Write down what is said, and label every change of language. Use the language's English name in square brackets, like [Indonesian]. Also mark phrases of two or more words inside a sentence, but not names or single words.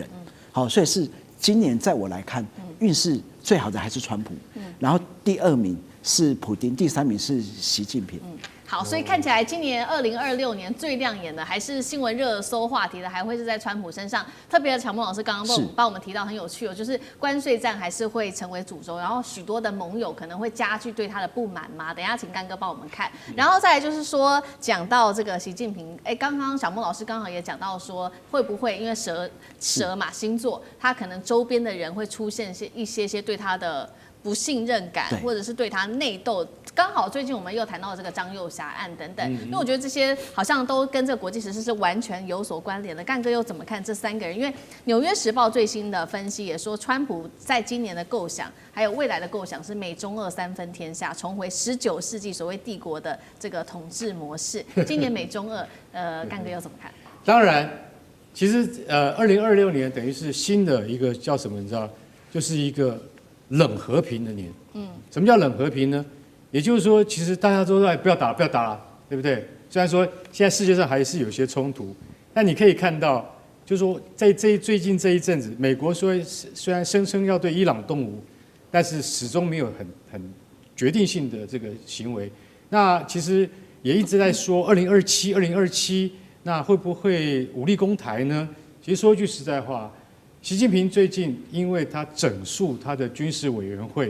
[Chinese] 好，所以是。今年在我來看，運勢最好的還是川普，然後第2名是普丁，第3名是習近平。好，所以看起來今年2026年最亮眼的，還是新聞熱搜話題的，還會是在川普身上。特別的，昶孟老師剛剛幫我們提到很有趣哦，就是關稅戰還是會成為主軸，然後許多的盟友可能會加劇對他的不滿嘛。等一下請乾哥幫我們看，然後再來就是說講到這個習近平，剛剛昶孟老師剛好也講到說，會不會因為蛇嘛星座，他可能周邊的人會出現一些對他的不信任感，或者是对他內鬥。剛好最近我們又談到了這個張幼霞案等等，因為我覺得這些好像都跟這個國際時事是完全有所關聯的。幹哥又怎麼看這3個人？因為《紐約時報》最新的分析也說，川普在今年的構想還有未來的構想是美中俄3分天下，重回19世紀所謂帝國的這個統治模式。今年美中俄，幹哥又怎麼看？當然，其實2026年等於是新的一個叫什麼？你知道，就是一個冷和平的年。什麼叫冷和平呢？也就是說，其實大家都在不要打了，對不对？雖然說現在世界上還是有些衝突，但你可以看到，就是說在最近這一陣子，美國雖然聲稱要對伊朗動武，但是始終沒有很決定性的這個行為。那其實也一直在說2027，那會不會武力攻台呢？其實說一句實在話，習近平最近因為他整肅他的軍事委員會。